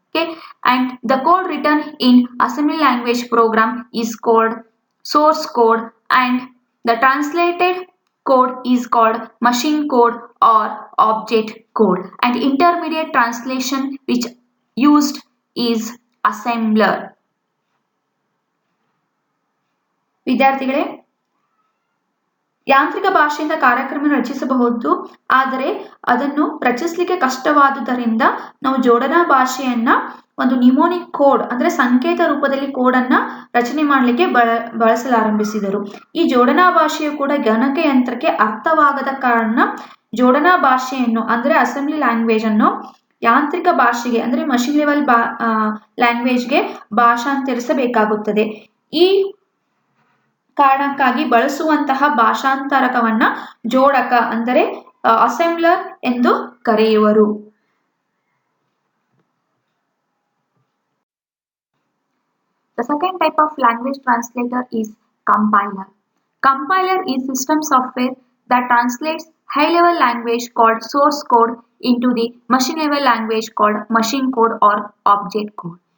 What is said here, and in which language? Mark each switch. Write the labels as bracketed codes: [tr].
[en] Okay, and the code written in assembly language program is called source code, and the translated code is called machine code or object code, and intermediate translation which used is assembler. [kn] ವಿದ್ಯಾರ್ಥಿಗಳೇ, ಯಾಂತ್ರಿಕ ಭಾಷೆಯಿಂದ ಕಾರ್ಯಕ್ರಮ ರಚಿಸಬಹುದು, ಆದರೆ ಅದನ್ನು ರಚಿಸಲಿಕ್ಕೆ ಕಷ್ಟವಾದುದರಿಂದ ನಾವು ಜೋಡಣಾ ಭಾಷೆಯನ್ನ ಒಂದು ನ್ಯೂಮೋನಿಕ್ ಕೋಡ್ ಅಂದ್ರೆ ಸಂಕೇತ ರೂಪದಲ್ಲಿ ಕೋಡನ್ನ ರಚನೆ ಮಾಡಲಿಕ್ಕೆ ಬಳಸಲಾರಂಭಿಸಿದರು. ಈ ಜೋಡಣಾ ಭಾಷೆಯು ಕೂಡ ಗಣಕಯಂತ್ರಕ್ಕೆ ಅರ್ಥವಾಗದ ಕಾರಣ ಜೋಡಣಾ ಭಾಷೆಯನ್ನು ಅಂದ್ರೆ ಅಸೆಂಬ್ಲಿ ಲ್ಯಾಂಗ್ವೇಜ್ ಅನ್ನು ಯಾಂತ್ರಿಕ ಭಾಷೆಗೆ ಅಂದ್ರೆ ಮಷಿನ್ ಲೆವೆಲ್ ಲ್ಯಾಂಗ್ವೇಜ್ಗೆ ಭಾಷಾಂತರಿಸಬೇಕಾಗುತ್ತದೆ. ಈ ಕಾರಣಕ್ಕಾಗಿ ಬಳಸುವಂತಹ ಭಾಷಾಂತರಕವನ್ನ ಜೋಡಕ ಅಂದರೆ ಅಸೆಂಬ್ಲರ್ ಎಂದು ಕರೆಯುವರು. [en] The second type of language translator is compiler. Compiler is system software that translates high-level language called source code into the machine-level language called machine code or object code.